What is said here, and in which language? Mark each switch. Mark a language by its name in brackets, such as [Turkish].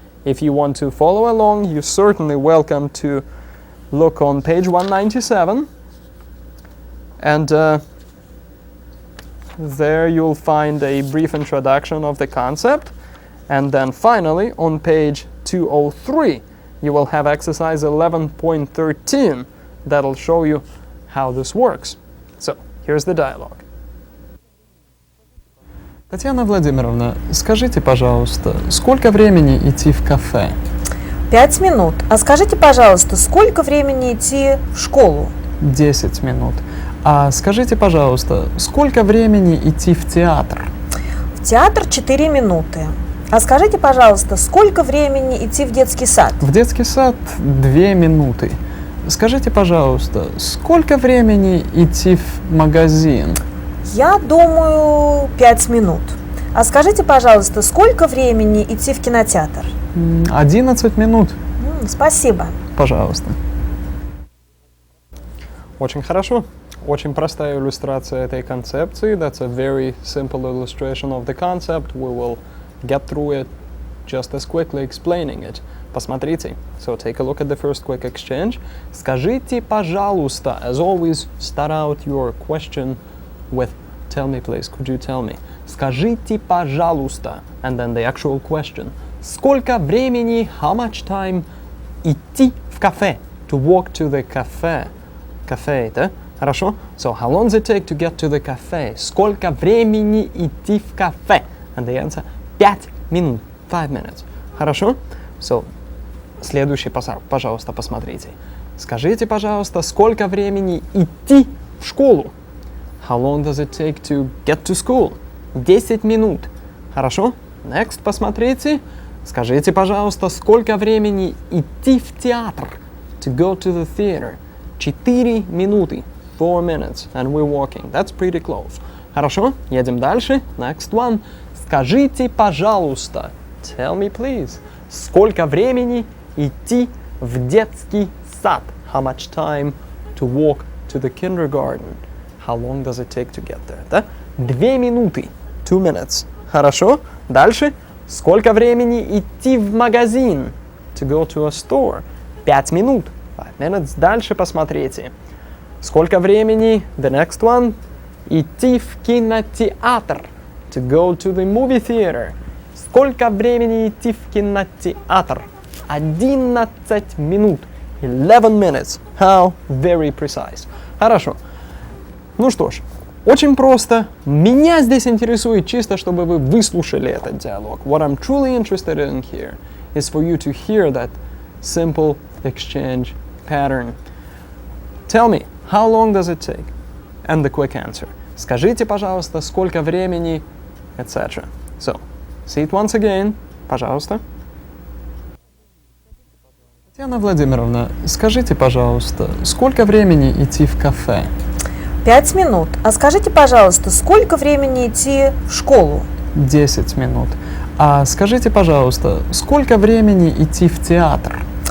[English] If you want to follow along, you're certainly welcome to look on page 197, and there you'll find a brief introduction of the concept, and then finally on page 203 you will have exercise 11.13 that'll show you how this works. So, here's the dialogue. [Russian] Татьяна Владимировна, скажите, пожалуйста, сколько времени идти в кафе? 5 минут. А скажите, пожалуйста, сколько времени идти в школу? 10 минут. А скажите, пожалуйста, сколько времени идти в театр? В театр 4 минуты. А скажите, пожалуйста, сколько времени идти в детский сад? В детский сад 2 минуты. Скажите, пожалуйста, сколько времени идти в магазин? Я думаю, 5 минут. А скажите, пожалуйста, сколько времени идти в кинотеатр? 11 минут. Спасибо. Пожалуйста. Очень хорошо. Очень простая иллюстрация этой концепции. [English] That's a very simple illustration of the concept. We will get through it just as quickly explaining it. [Russian] Посмотрите. [English] So take a look at the first quick exchange. [Russian] Скажите, пожалуйста. [English] As always, start out your question with tell me please, could you tell me? Скажите, пожалуйста. And then the actual question. Сколько времени, how much time, идти в кафе, to walk to the cafe. [Russian] Кафе, да? Хорошо? [English] So, how long does it take to get to the cafe? [Russian] Сколько времени идти в кафе? [English] And the answer, 5 минут, 5 minutes. [Russian] Хорошо? So, следующий пассаж, пожалуйста, посмотрите. Скажите, пожалуйста, сколько времени идти в школу? [English] How long does it take to get to school? 10 минут. Хорошо? Next, посмотрите. [Russian] Скажите, пожалуйста, сколько времени идти в театр? [English] To go to the theater. 4 минуты. 4 minutes. And we're walking. That's pretty close. Хорошо? Едем дальше. Next one. [Russian] Скажите, пожалуйста. Tell me, please. Сколько времени идти в детский сад? [English] How much time to walk to the kindergarten? How long does it take to get there? [Russian] Да? 2 минуты. 2 minutes. Хорошо? Дальше. Сколько времени идти в магазин? [English] To go to a store. 5 минут. 5 minutes. Дальше посмотрите. [Russian] Сколько времени? The next one. Идти в кинотеатр. [English] To go to the movie theater. [Russian] Сколько времени идти в кинотеатр? 11 минут. 11 minutes. How very precise. Хорошо. Ну что ж, очень просто. Меня здесь интересует чисто, чтобы вы выслушали этот диалог. [English] What I'm truly interested in here is for you to hear that simple exchange pattern. Tell me, how long does it take? And the quick answer. [Russian] Скажите, пожалуйста, сколько времени, etc. [English] So, see it once again. Пожалуйста. [Russian] Татьяна Владимировна, скажите, пожалуйста, сколько времени идти в кафе? 5 минут. А скажите, пожалуйста, сколько времени идти в школу? 10 минут. А скажите, пожалуйста, сколько времени идти в театр?